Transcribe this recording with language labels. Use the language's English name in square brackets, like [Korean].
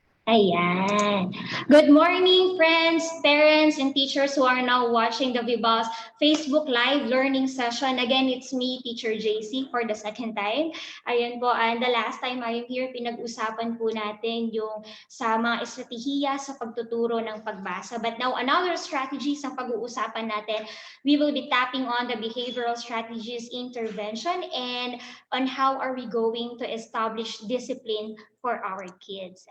[Filipino] Ayan. [English] Good morning, friends, parents, and teachers who are now watching the Vibas Facebook Live learning session. Again, it's me, Teacher JC, for the second time. [Filipino] Ayan po, [English] and the last time I am here, [Filipino] pinag-usapan po natin yung sa mga estratehiya sa pagtuturo ng pagbasa. [English] But now, another strategy [Filipino] sa pag-uusapan natin, [English] we will be tapping on the behavioral strategies intervention and on how are we going to establish discipline for our kids.